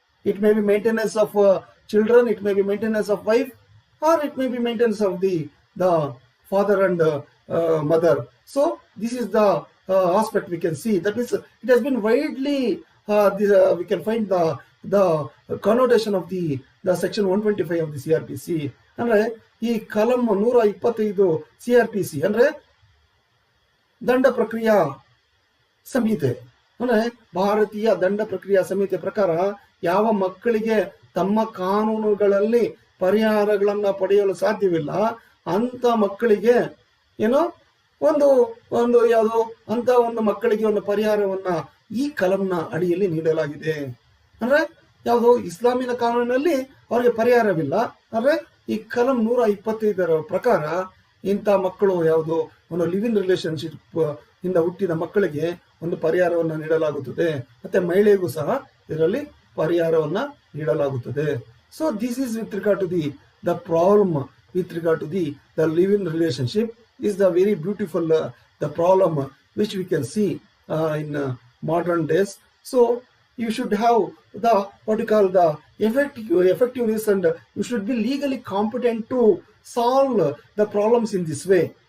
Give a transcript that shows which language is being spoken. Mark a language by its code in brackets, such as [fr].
[en] It may be maintenance of children, it may be maintenance of wife, or it may be maintenance of the father and mother. So this is the aspect we can see. That means it has been widely we can find the connotation of the section 125 of the CRPC. [kn] ಅಂದ್ರೆ ಈ ಕಲಂ 125 CRPC ಅಂದ್ರೆ ದಂಡ ಪ್ರಕ್ರಿಯಾ ಸಂಹಿತೆ, ಅಂದ್ರೆ ಭಾರತೀಯ ದಂಡ ಪ್ರಕ್ರಿಯಾ ಸಂಹಿತೆ ಪ್ರಕಾರ ಯಾವ ಮಕ್ಕಳಿಗೆ ತಮ್ಮ ಕಾನೂನುಗಳಲ್ಲಿ ಪರಿಹಾರಗಳನ್ನ ಪಡೆಯಲು ಸಾಧ್ಯವಿಲ್ಲ ಅಂತ ಮಕ್ಕಳಿಗೆ ಏನೋ ಒಂದು ಯಾವುದೋ ಅಂತ ಒಂದು ಮಕ್ಕಳಿಗೆ ಒಂದು ಪರಿಹಾರವನ್ನ ಈ ಕಲಂನ ಅಡಿಯಲ್ಲಿ ನೀಡಲಾಗಿದೆ. ಅಂದ್ರೆ ಯಾವುದೋ ಇಸ್ಲಾಮಿನ ಕಾನೂನಿನಲ್ಲಿ ಅವರಿಗೆ ಪರಿಹಾರವಿಲ್ಲ, ಅಂದ್ರೆ ಈ ಕಲಂ 125 ಪ್ರಕಾರ ಇಂಥ ಮಕ್ಕಳು ಯಾವುದೋ ಒಂದು ಲಿವ್ ಇನ್ ರಿಲೇಶನ್ಶಿಪ್ ಇಂದ ಹುಟ್ಟಿದ ಮಕ್ಕಳಿಗೆ ಒಂದು ಪರಿಹಾರವನ್ನ ನೀಡಲಾಗುತ್ತದೆ, ಮತ್ತೆ ಮಹಿಳೆಗೂ ಸಹ ಇದರಲ್ಲಿ ಪರಿಹಾರವನ್ನ ನೀಡಲಾಗುತ್ತದೆ. [en] So this is with regard to the problem with regard to the live-in relationship is the very beautiful the problem which we can see in modern days. So you should have the what you call the effectiveness, and you should be legally competent to solve the problems in this way.